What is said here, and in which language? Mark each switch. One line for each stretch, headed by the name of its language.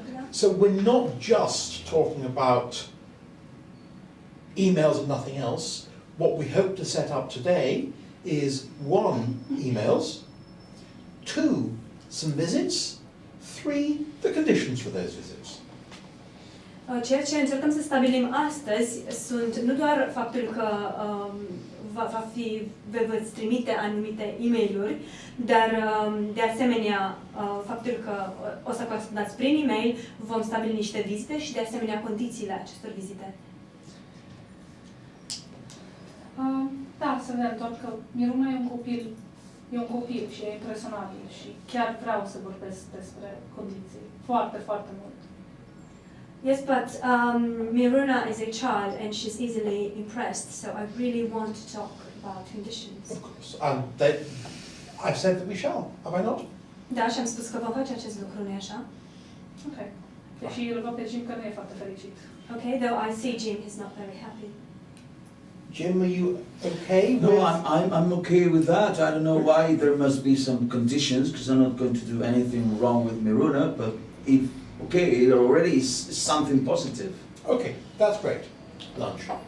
English: So we're not just talking about emails and nothing else. What we hope to set up today is 1, emails, 2, some visits, 3, the conditions for those visits.
Romanian: Ceea ce încercăm să stabilim astăzi sunt nu doar faptul că vă veți trimite anumite e-mail-uri, dar de asemenea faptul că o să corespondați prin e-mail, vom stabili niște vizite și de asemenea condițiile acestor vizite. Da, să ne întorc că Miruna e un copil și e impresionabil și chiar vreau să vorbesc despre condiții. Foarte, foarte mult.
English: Yes, but Miruna is a child and she's easily impressed, so I really want to talk about conditions. Of course. And I've said that we shall, have I not?
Romanian: Da, și am spus că vom face acest lucru, nu-i așa? Ok. Deși îl văd pe Jim că nu e foarte fericit.
English: Okay, though I see Jim is not very happy. Jim, are you okay? No, I'm okay with that. I don't know why there must be some conditions, because I'm not going to do anything wrong with Miruna, but if, okay, it already is something positive. Okay, that's great. Lunch.